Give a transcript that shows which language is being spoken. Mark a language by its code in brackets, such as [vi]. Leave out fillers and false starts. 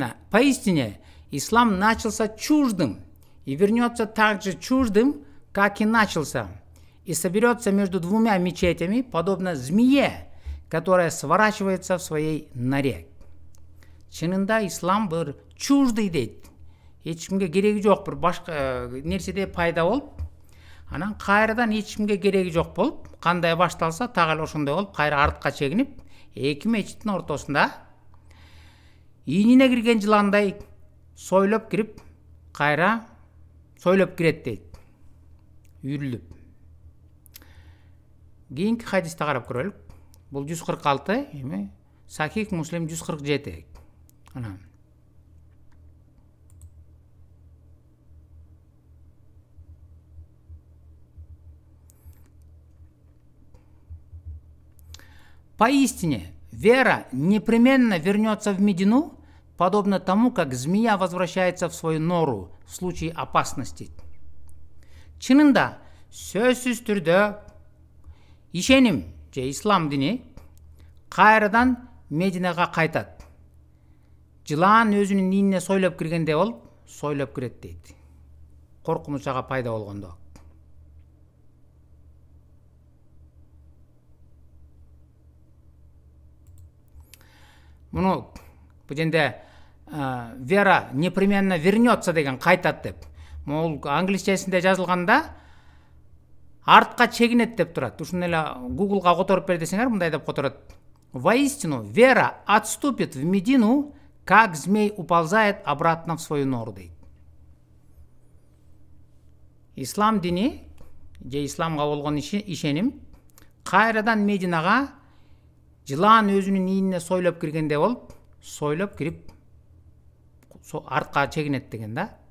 [ru] Поистине, ислам начался чуждым и вернется так же чуждым, как и начался, и соберется между двумя мечетями, подобно змее, которая сворачивается в своей норе. [ky] Чынында ислам бир чуждый дейт. Эч кимге кереги жок, бир башка нерседе пайда болуп, анан кайрадан эч кимге кереги жок болуп, кандай башталса так эле ошондой болуп, кайра артка чегинип, эки мечиттин ортосунда ийинине кирген жыландай сойлоп кирип, кайра сойлоп кирет дейт. Үйрүлүп. Кийинки хадисти карап көрөлүк. Бул 146, эми Сахих Муслим 147. Ana. [ru] Поистине, вера непременно вернется в Медину, подобно тому, как змея возвращается в свою нору в случае опасности. [ky] Чынында, сөзсүз түрдө ишеним же ислам дини кайрадан Мединага кайтат. Жылаан өзүнүн ийине сойлоп киргенде болуп, сойлоп кирет дейт. Коркунуч ага пайда болгондо. Муну бул жерде [ru] вера непременно вернется [ky] деген кайтат деп. Могул англисчесинде жазылганда артка чегинет деп турат. Ушуну эле Google'га которуп бер десеңер, мындай деп которот. [ru] Воистину, вера отступит в Медину, как змей уползает обратно в свою нору дейт. [ky] Ислам дини же исламга болгон ишеним кайрадан Мединага жылаан өзүнүн ийине сойлоп киргенде болуп, сойлоп кирип артка чегинет деген да.